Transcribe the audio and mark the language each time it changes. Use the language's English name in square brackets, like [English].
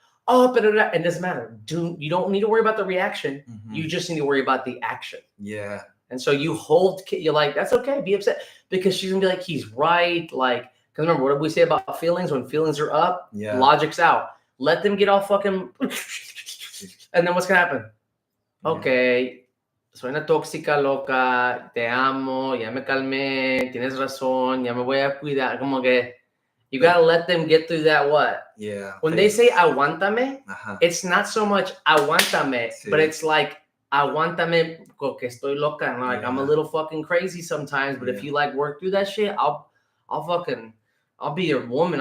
[English] oh, but it doesn't matter. You don't need to worry about the reaction. Mm-hmm. You just need to worry about the action. Yeah. And so you you're like, that's okay, be upset. Because she's going to be like, he's right. Like, because remember, what did we say about feelings? When feelings are up, logic's out. Let them get all fucking... And then what's going to happen? [Spanish] Okay, soy una tóxica loca, te amo, ya me calmé, tienes razón, ya me voy a cuidar. Como que [English] you got to let them get through that what? Yeah. When they say aguántame, it's not so much aguántame, but it's like [Spanish] aguántame porque estoy loca. [English] And like, I'm a little fucking crazy sometimes, but if you like work through that shit, I'll be your woman.